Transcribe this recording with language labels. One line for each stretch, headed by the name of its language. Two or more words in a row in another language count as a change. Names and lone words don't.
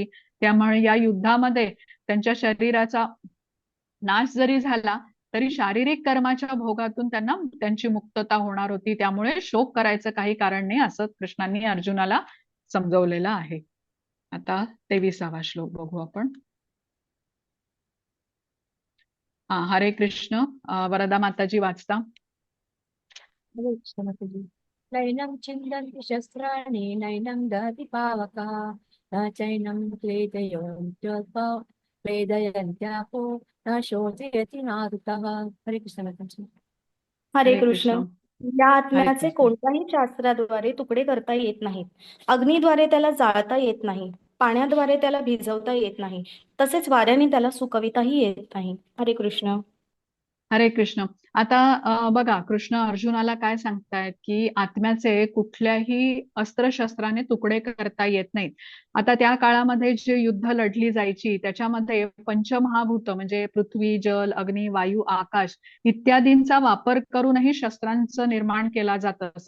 Marathi: त्यामुळे या युद्धामध्ये त्यांच्या शरीराचा नाश जरी झाला तरी शारीरिक कर्माच्या भोगातून त्यांना त्यांची मुक्तता होणार होती. त्यामुळे शोक करायचं काही कारण नाही, असं कृष्णांनी अर्जुनाला समजवलेलं आहे. आता 23वा श्लोक बघू आपण. हरे कृष्ण. वरदा माताजी वाचता. हरे कृष्ण माताजी.
Sanskrit: नैनं छिन्दन्ति शस्त्राणि नैनं दहति पावकः न चैनं क्लेदयन्त्यापो न शोचयति मारुतः.
Marathi: हरे कृष्ण माताजी. हरे हरे कृष्ण. कृष्ण. या हरे आत्म्याचे कृष्ण. कोणत्याही शास्त्राद्वारे तुकडे करता येत नाहीत. अग्नीद्वारे त्याला जाळता येत नाही, पाण्याद्वारे त्याला भिजवता येत नाही, तसेच वाऱ्याने त्याला सुकविताही येत नाही. हरे कृष्ण. हरे कृष्ण. आता बघा, कृष्ण अर्जुनाला काय सांगतायत की आत्म्याचे कुठल्याही अस्त्रशस्त्राने तुकडे करता येत नाहीत. आता त्या काळामध्ये जे युद्ध लढली जायची त्याच्यामध्ये पंचमहाभूत म्हणजे पृथ्वी, जल, अग्नी, वायू, आकाश इत्यादींचा वापर करूनही शस्त्रांचं निर्माण केला जात असे.